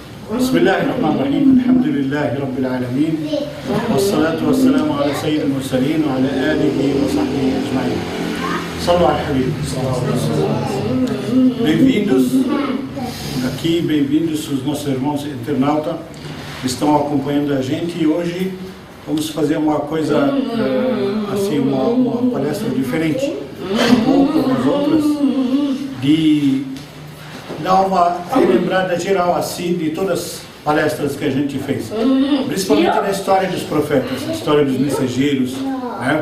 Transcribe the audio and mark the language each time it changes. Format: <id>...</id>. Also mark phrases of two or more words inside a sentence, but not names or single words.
<ar>بسم الله الرحمن الرحيم الحمد لله رب العالمين والصلاة والسلام على سيد المرسلين وعلى آله وصحبه أجمعين. صلوا على الحبيب.</ar> <pt>Bem-vindos aqui, bem-vindos os nossos irmãos internautas que estão acompanhando a gente, e hoje vamos fazer uma coisa assim, uma palestra diferente um pouco das outras, de dar uma relembrada geral assim de todas as palestras que a gente fez, principalmente da história dos profetas, a história dos mensageiros, né?</pt>